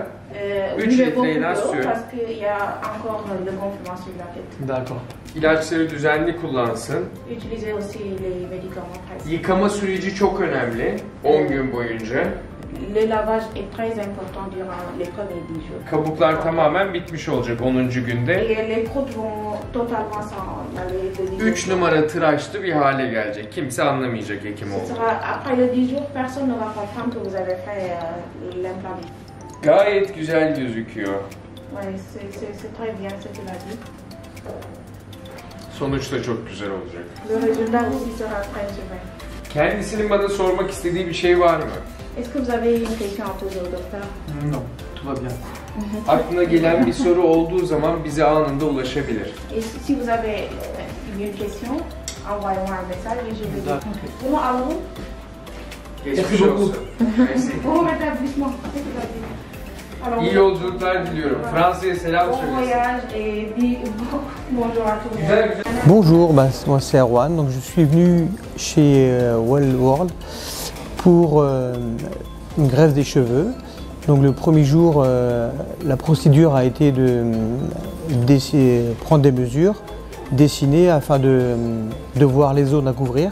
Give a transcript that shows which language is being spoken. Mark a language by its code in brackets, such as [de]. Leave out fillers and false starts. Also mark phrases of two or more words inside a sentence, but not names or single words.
[tr] 3 litre ilaç suyu. [fr] D'accord. [tr] İlaçları düzenli kullansın. Yıkama süreci çok önemli, 10 gün boyunca. [fr] Le lavage est très important durant les premiers 10 jours. [tr] Kabuklar tamamen bitmiş olacak 10. günde. [fr] Et les croûtes vont totalement s'en aller. [tr] 3 numara tıraşlı bir hale gelecek. Kimse anlamayacak hekim olduğunu. [fr] Après les 10 jours, personne ne va comprendre que vous avez fait l'implant. [tr] Gayet güzel gözüküyor. [fr] Ouais, c'est très bien ce qu'il a dit. [tr] Sonuç da çok güzel olacak. [fr] Le résultat aussi sera très humain. [tr] Kendisinin bana sormak istediği bir şey var mı? [fr] Est-ce que vous avez une question à poser au docteur? Non, tout va bien. [tr] Aklına gelen bir soru olduğu zaman bize anında ulaşabilir. [fr] Et si vous avez une question, envoyez-moi un message et je vais répondre. Comment allons-vous? [tr] Geçmiş olsun. [fr] Bon rétablissement. Alors, [tr] İyi yolculuklar diliyorum. Fransa'ya selam [fr] bon [tr] söylesin. [fr] voyage et bonjour à tout le monde. [tr] Güzel güzel. [fr] Bonjour, moi c'est Erwan, donc je suis venu chez Well World pour une greffe des cheveux. Donc le premier jour, la procédure a été de prendre des mesures, dessiner afin de voir les zones à couvrir.